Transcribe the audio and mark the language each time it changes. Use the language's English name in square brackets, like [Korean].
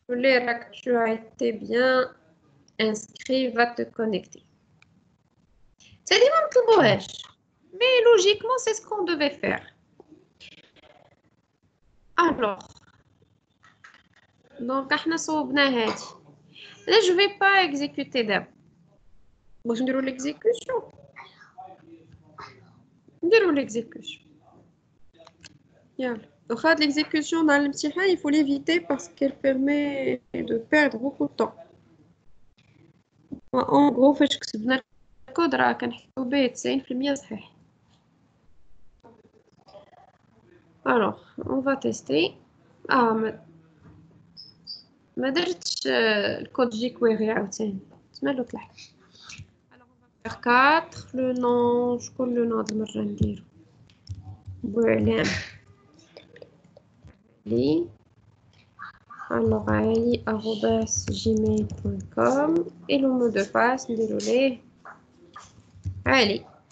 [Arabic] لي راك [French] tu as été bien inscrit va te connecter. C'est [Arabic] ديما مطلبوهاش [French] mais logiquement c'est ce qu'on devait faire. Alors donc [Arabic] احنا صوبنا هادي. [French] Là je vais pas exécuter d'abord. [Arabic] باش نديرو l'exécution. نديرو l'exécution. يلا. [French] Donc l'exécution dans l'imtihان il faut l'éviter parce qu'elle permet de perdre beaucoup de temps. En gros [Arabic] فاش كتبنا الكود راه كنحسبو به 90% صحيح. [French] Alors on va tester. [Arabic] ما درتش الكود جيكويري عاوتاني تمالو طلع. [French] Alors on va faire 4 le nom [Arabic] شكون لو نو هاد المرة نديرو [French] بوعلام علي. Alors علي @gmail.com et le mot de passe [Arabic] نديرو ليه [French] علي.